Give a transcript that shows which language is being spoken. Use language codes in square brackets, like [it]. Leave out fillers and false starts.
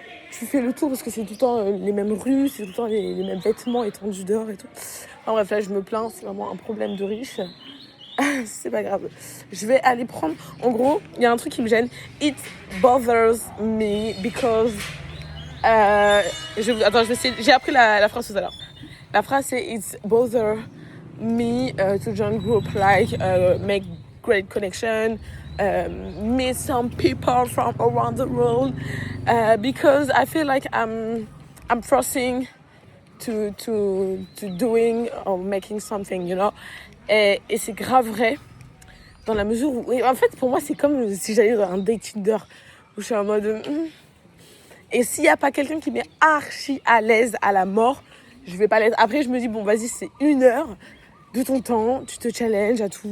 [fr] Tu fais le tour parce que c'est tout le temps les mêmes rues, c'est tout le temps les mêmes vêtements étendus dehors et tout. Enfin bref, là, je me plains, c'est vraiment un problème de riche. C'est pas grave. Je vais aller prendre... En gros, il y a un truc qui me gêne. [en] It bothers me because... [fr] Attends, je vais essayer... J'ai appris la phrase tout à l'heure. La phrase, c'est [en] It bothers me to join group like make great connection, meet some people from around the world because I feel like I'm forcing to doing or making something, you know. [fr] Et c'est grave vrai dans la mesure où... En fait, pour moi, c'est comme si j'allais dans un date Tinder où je suis en mode... Et s'il n'y a pas quelqu'un qui m'est archi à l'aise à la mort, je vais pas l'être. Après, je me dis, bon, vas-y, c'est 1 heure de ton temps, tu te challenges à tout.